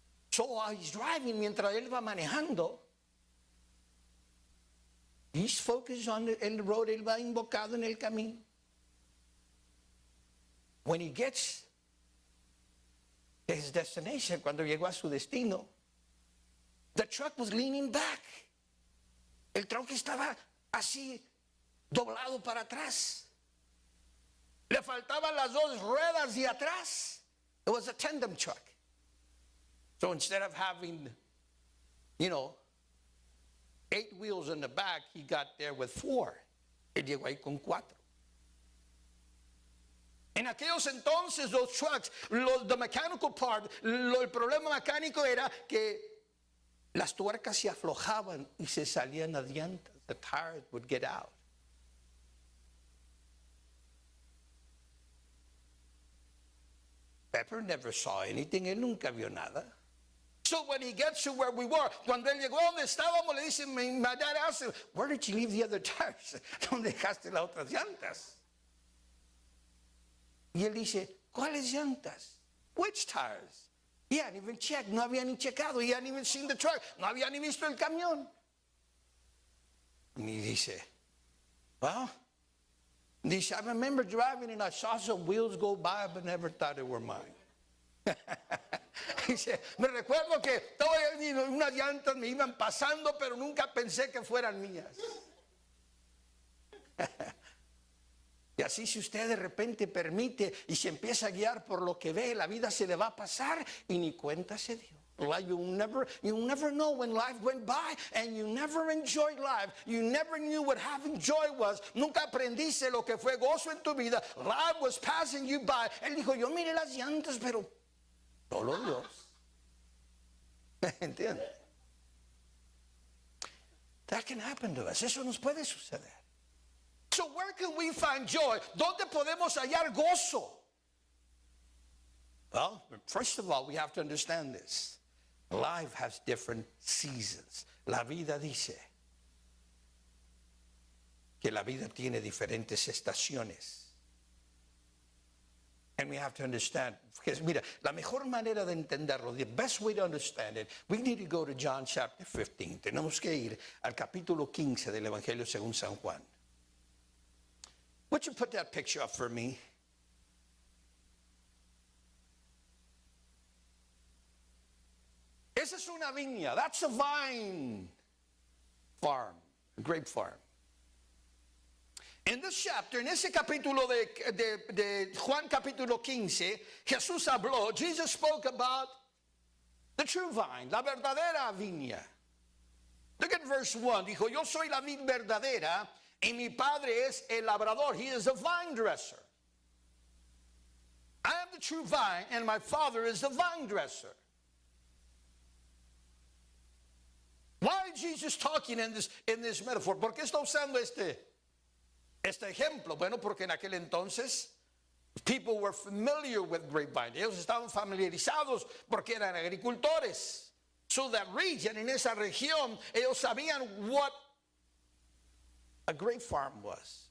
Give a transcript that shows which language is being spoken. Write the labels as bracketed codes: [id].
[en] So while he's driving, [es] mientras él va manejando, [en] he's focused on the road, [es] él va invocado en el camino. [en] When he gets to his destination, [es] cuando llegó a su destino, [en] the truck was leaning back. [es] El tronco estaba así, doblado para atrás. Le faltaban las dos ruedas de atrás. [en] It was a tandem truck. So instead of having, 8 wheels in the back, he got there with 4. [es] Él llegó ahí con 4. En aquellos entonces, los trucks, [en] the mechanical part, [es] el problema mecánico era que las tuercas se aflojaban y se salían las llantas. [en] The tires would get out. Pepper never saw anything. [es] Él nunca vio nada. [en] So when he gets to where we were, [es] cuando él llegó donde estábamos, le dice, [en] my dad asked him, where did you leave the other tires? [es] ¿Dónde dejaste las otras llantas? Y él dice, ¿cuáles llantas? [en] Which tires? He hadn't even checked, [es] no había ni checado. [en] He hadn't even seen the truck, [es] no había ni visto el camión. Y dice, [en] well, dice, I remember driving and I saw some wheels go by, but never thought they were mine. [es] Dice, me recuerdo que unas llantas me iban pasando, pero nunca pensé que fueran mías. Y así si usted de repente permite y se empieza a guiar por lo que ve, la vida se le va a pasar y ni cuenta se dio. [en] Like you never know when life went by and you never enjoyed life. You never knew what having joy was. [es] Nunca aprendiste lo que fue gozo en tu vida. [en] Life was passing you by. [es] Él dijo, yo miré las llantas, pero solo Dios. ¿Entiendes? [en] That can happen to us. [es] Eso nos puede suceder. [en] So where can we find joy? [es] ¿Dónde podemos hallar gozo? [en] Well, first of all, we have to understand this. Life has different seasons. [es] La vida dice que la vida tiene diferentes estaciones. [en] And we have to understand, because [es] mira, la mejor manera de entenderlo, [en] the best way to understand it, we need to go to John chapter 15. [es] Tenemos que ir al capítulo 15 del Evangelio según San Juan. [en] Would you put that picture up for me? [es] Esa es una viña. [en] That's a vine farm, a grape farm. In this chapter, [es] en ese capítulo de Juan capítulo 15, Jesús habló, [en] Jesus spoke about the true vine, [es] la verdadera viña. [en] Look at verse 1. [es] Dijo, yo soy la vid verdadera y mi padre es el labrador. [en] He is a vine dresser. I am the true vine and my father is the vine dresser. Why is Jesus talking in this metaphor? [es] ¿Por qué está usando este ejemplo? Bueno, porque en aquel entonces [en] people were familiar with grapevine. [es] Ellos estaban familiarizados porque eran agricultores. [en] So that region, [es] en esa región, ellos sabían [en] what a grape farm was.